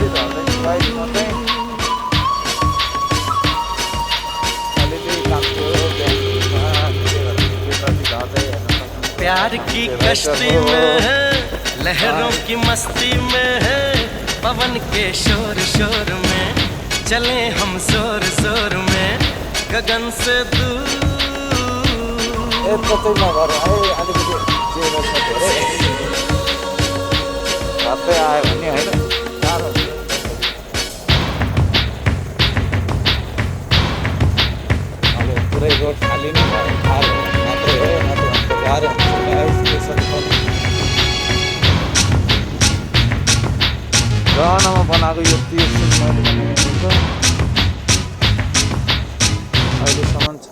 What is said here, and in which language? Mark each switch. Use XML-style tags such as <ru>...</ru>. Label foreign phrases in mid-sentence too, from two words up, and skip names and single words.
<hi>प्यार की कश्ती में है लहरों की मस्ती में है पवन के शोर शोर में, चले हम जोर जोर में गगन से दूर।</hi> <ne>पुरै रोड खाली नै भयो, मात्रै हो नत्र गाह्रो हुन्छ स्टेसन जनमा बनाएको यो त्रिशुल अहिलेसम्म छ।</ne>